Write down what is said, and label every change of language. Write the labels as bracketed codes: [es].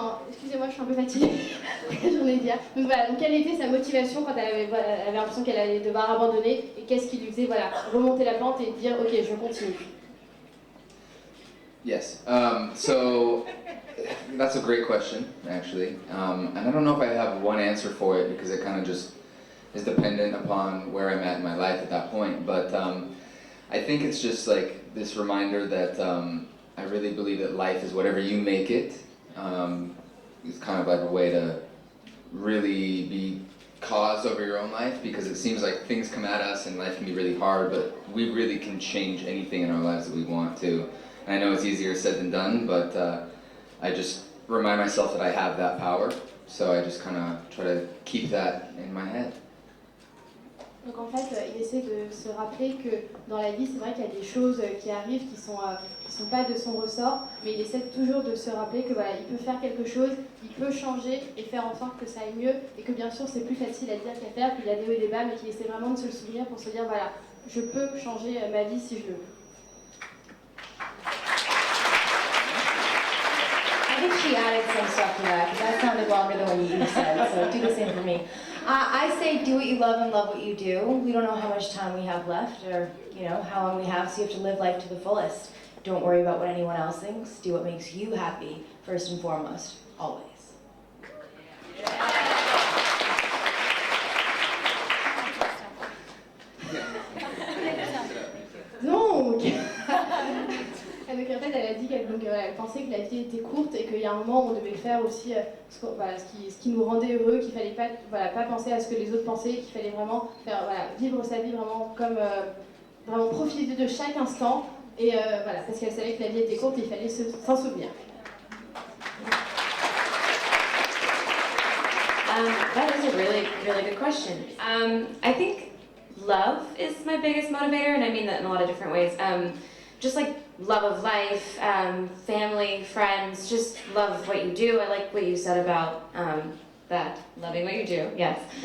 [fr] Excusez-moi, je suis un peu fatiguée. J'en ai dit. Donc voilà, donc quelle était sa motivation quand elle avait l'impression qu'elle allait devoir abandonner et qu'est-ce qui lui faisait remonter la pente et dire ok, je continue. [en] Yes. So that's a great question, actually. And I don't know if I have one answer for it because it kind of just is dependent upon where I'm at in my life at that point. But I think it's just like this reminder that I really believe that life is whatever you make it. It's kind of like a way to really be cause over your own life, because it seems like things come at us and life can be really hard, but we really can change anything in our lives that we want to. And I know it's easier said than done, but I just remind myself that I have that power, so I just kind of try to keep that in my head. [fr] Donc en fait, il essaie de se rappeler que dans la vie, c'est vrai qu'il y a des choses qui arrivent qui sont pas de son ressort, mais il essaie toujours de se rappeler que voilà, il peut faire quelque chose, il peut changer et faire en sorte que ça aille mieux, et que bien sûr c'est plus facile à dire qu'à faire, qu'il y a des hauts et des bas, mais qu'il essaie vraiment de se le souvenir pour se dire voilà, je peux changer ma vie si je le veux. [en] I think she added some stuff to that, because that sounded longer than what you said, so do the same for me. I say do what you love and love what you do. We don't know how much time we have left, or how long we have, so you have to live life to the fullest. Don't worry about what anyone else thinks. Do what makes you happy, first and foremost, always. [fr] Donc, donc en fait, elle a dit qu'elle pensait que la vie était courte et qu'il y a un moment où on devait faire aussi ce qui nous rendait heureux, qu'il fallait pas penser à ce que les autres pensaient, qu'il fallait vraiment vivre sa vie vraiment comme vraiment profiter de chaque instant et parce qu'elle savait que la vie était courte et il fallait s'en souvenir. [en] That is a really, really good question. I think love is my biggest motivator, and I mean that in a lot of different ways. Just like love of life, family, friends, just love what you do. I like what you said about that, loving what you do, yes.